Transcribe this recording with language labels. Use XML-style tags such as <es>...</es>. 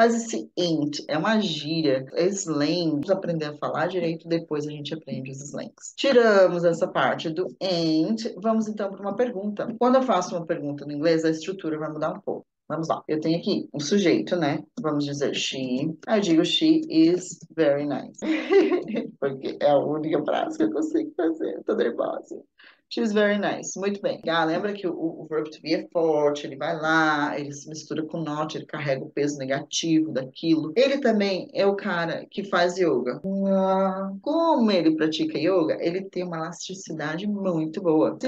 <pt>Mas esse ain't é uma gíria, é slang. Vamos aprender a falar direito, depois a gente aprende os slangs. Tiramos essa parte do ain't, vamos então para uma pergunta. Quando eu faço uma pergunta no inglês, a estrutura vai mudar um pouco. Vamos lá. Eu tenho aqui um sujeito, né? Vamos dizer she. Aí eu digo</pt> <en>she is very nice.</en> <pt>Porque é a única frase que eu consigo fazer. Eu tô nervosa.</pt> <en>She's very nice.</en> <pt>Muito bem. Ah, lembra que o verb to be é forte, ele vai lá, ele se mistura com not, ele carrega o peso negativo daquilo. Ele também é o cara que faz yoga. Como ele pratica yoga, ele tem uma elasticidade muito boa.</pt>